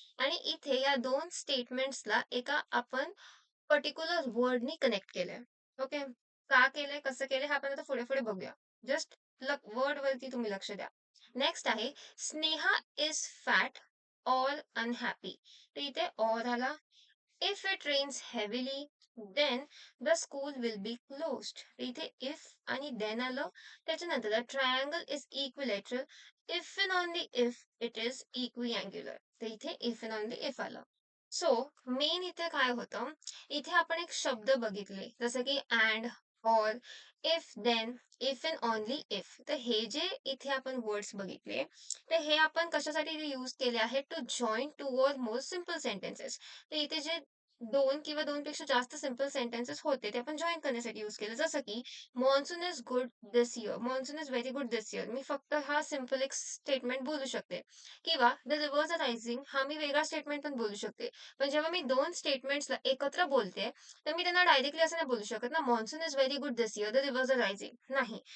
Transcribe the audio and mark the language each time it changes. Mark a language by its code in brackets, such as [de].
[mr] आणि इथे या 2 स्टेटमेंट्सला एका आपण पर्टिक्युलर वर्डनी कनेक्ट केलंय. ओके. का केलंय, कसं केलंय हे आपण आता पुढे-पुढे बघूया. जस्ट वर्डवरती तुम्ही लक्ष द्या. [en] Next आहे Sneha is fat or unhappy. [mr] तर इथे ऑर आला. [en] If it rains heavily then the school will be closed. [mr] इथे इफ आणि देन आलं. [en] त्याच्यानंतर the triangle is equilateral if and only if it is equiangular. [mr] तर इथे इफ अँड ओन्ली इफ आलं. सो मेन इथे काय होतं, इथे आपण एक शब्द बघितले, जसं की and, or, if, then, if and only if. तर हे जे इथे आपण वर्ड्स बघितले, तर हे आपण कशासाठी यूज केले आहेत? [en] To join two or more simple sentences. [mr] तर इथे जे 2 किंवा 2 पेक्षा जास्त सिंपल सेंटेन्सेस होते, ते आपण जॉइन करण्यासाठी यूज केलं. जसं की [en] Monsoon is good this year. Monsoon is very good this year. [mr] मी फक्त हा सिंपल एक स्टेटमेंट बोलू शकते. किंवा [en] the rivers are rising [mr] हा मी वेगळा स्टेटमेंट पण बोलू शकते. पण जेव्हा मी 2 स्टेटमेंट्सला एकत्र बोलते, तर मी त्यांना डायरेक्टली असं नाही बोलू शकत ना, [en] "Monsoon is very good this year, the rivers are rising." [mr] नाही.